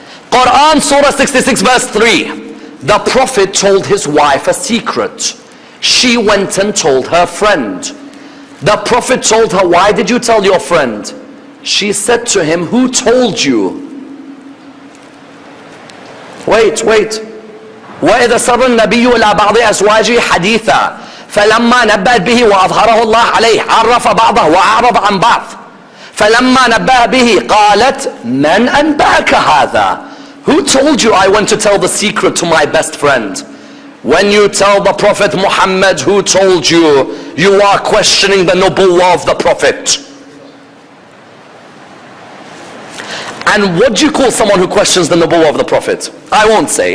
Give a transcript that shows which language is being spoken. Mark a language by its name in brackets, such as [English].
[English] Quran, Surah 66 verse 3. The Prophet told his wife a secret. She went and told her friend. The Prophet told her, why did you tell your friend? She said to him, who told you? Wait. [Arabic] وإذا سر النبي إلى بعض أزواجه حديثا فلما نبأت به وأظهره الله عليه عرف بعضه وأعرض عن بعض فلما نبأ به قالت من أنبأك هذا? [English] Who told you I went to tell the secret to my best friend? When you tell the Prophet Muhammad, who told you? You are questioning the nubuwwah of the Prophet. And what do you call someone who questions the nubuwwah of the Prophet? I won't say.